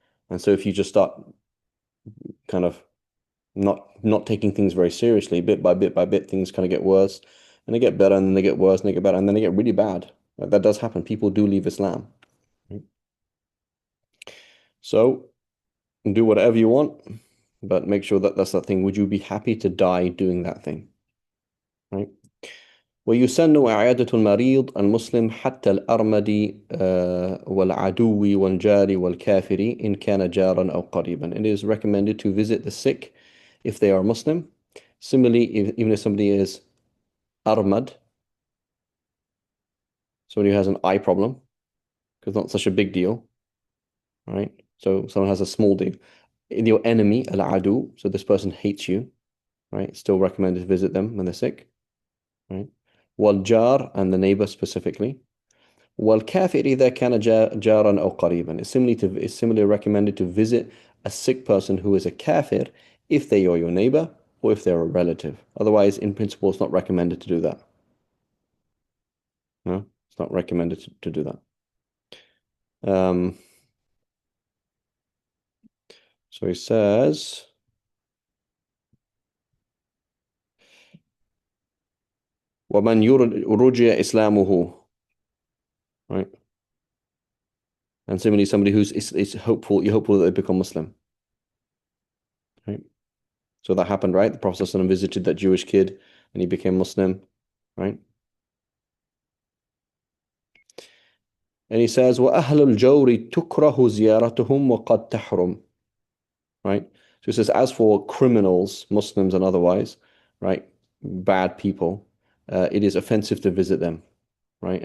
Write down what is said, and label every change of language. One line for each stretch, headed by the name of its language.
English: And so if you just start kind of not taking things very seriously, bit by bit, things kind of get worse, and they get better, and then they get worse, and they get better, and then they get really bad. Like, that does happen. People do leave Islam. Right? So do whatever you want, but make sure that that's that thing. Would you be happy to die doing that thing? Right?
Arabic: ويسن إعادة المريض المسلم حتى الأرمد والعدو والجار والكافر إن كان جارا أو قريبا.
English: It is recommended to visit the sick if they are Muslim. Similarly, even if somebody is armad, somebody who has an eye problem, because not such a big deal, right? So someone has a small deal. Your enemy, al-adu, so this person hates you, right? Still recommended to visit them when they're sick, right? Wal-jar, and the neighbor specifically.
Arabic: Wal-kafir إذا كان جارا أو قريبا.
English: It's similarly recommended to visit a sick person who is a kafir if they are your neighbor or if they're a relative. Otherwise, in principle, it's not recommended to do that. No, it's not recommended to do that. So he says,
Arabic: وَمَنْ رُجِيَ إِسْلَامُهُ,
English: right? And similarly, somebody who's is hopeful, you're hopeful that they become Muslim, right? So that happened, right? The Prophet ﷺ visited that Jewish kid and he became Muslim, right? And he says,
Arabic: وَأَهْلُ الْجَوْرِ تُكْرَهُ زِيَارَتُهُمْ وَقَدْ تَحْرُمْ, right?
English: So he says, as for criminals, Muslims and otherwise, right? Bad people, it is offensive to visit them, right?